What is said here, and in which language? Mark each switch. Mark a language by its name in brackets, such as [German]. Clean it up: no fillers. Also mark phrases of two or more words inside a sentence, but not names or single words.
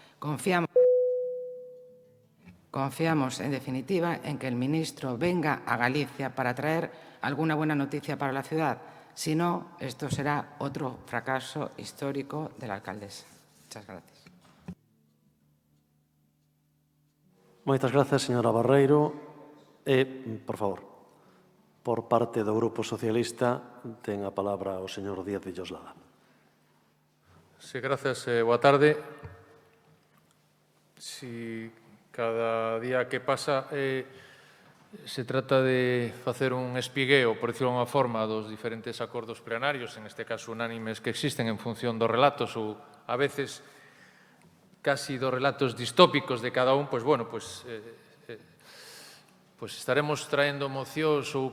[Spanish] Confiamos, en definitiva, en que el ministro venga a Galicia para traer alguna buena noticia para la ciudad. Si no, esto será otro fracaso histórico de la alcaldesa. Muchas gracias. [Galician] Moitas grazas, señora Barreiro. Por favor, por parte do Grupo Socialista, ten a palabra o señor Díaz de Lloslada. [Spanish] Sí, gracias. [Galician] Boa tarde. Si cada día que pasa se trata de facer un espigueo, [Spanish] por decirlo [Galician] de unha forma, dos diferentes acordos plenarios, en este caso unánimes, que existen en función dos relatos ou a veces casi dos relatos distópicos de cada un, pois, bueno, pois estaremos traendo mocións ou...